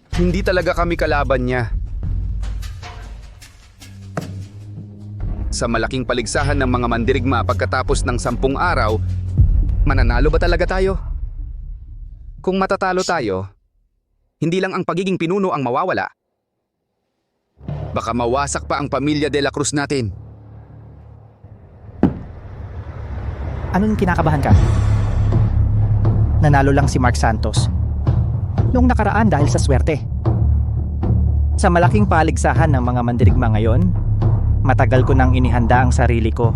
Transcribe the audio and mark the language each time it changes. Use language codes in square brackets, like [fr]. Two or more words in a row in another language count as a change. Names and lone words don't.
[tl] Hindi talaga kami kalaban niya. Sa malaking paligsahan ng mga mandirigma pagkatapos ng 10 araw, mananalo ba talaga tayo? Kung matatalo tayo, hindi lang ang pagiging pinuno ang mawawala. Baka mawasak pa ang pamilya de la Cruz natin. Anong kinakabahan ka? Nanalo lang si Mark Santos. Noong nakaraan dahil sa swerte. Sa malaking paligsahan ng mga mandirigma ngayon, matagal ko nang inihanda ang sarili ko.